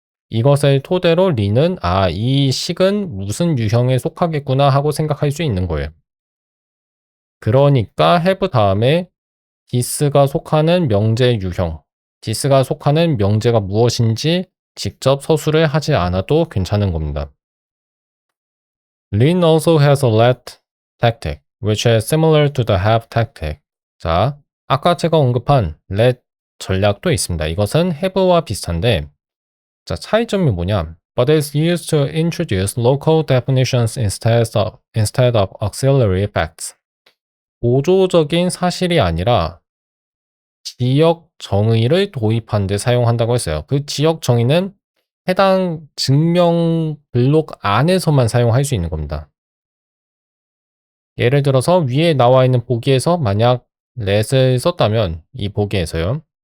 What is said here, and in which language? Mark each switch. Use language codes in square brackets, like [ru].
[ko] 이것을 토대로 리는 이 식은 무슨 유형에 속하겠구나 하고 생각할 수 있는 거예요. 그러니까 have 다음에 this가 속하는 명제 유형, this가 속하는 명제가 무엇인지 직접 서술을 하지 않아도 괜찮은 겁니다. [en] Lin also has a let tactic, which is similar to the have tactic. [ko] 자, 아까 제가 언급한 let 전략도 있습니다. 이것은 have와 비슷한데, 자, 차이점이 뭐냐? [en] But it's used to introduce local definitions instead of auxiliary facts. [ko] 보조적인 사실이 아니라 지역 정의를 도입한 데 사용한다고 했어요. 그 지역 정의는 해당 증명 블록 안에서만 사용할 수 있는 겁니다. 예를 들어서 위에 나와 있는 보기에서 만약 let을 썼다면 이 보기에서요.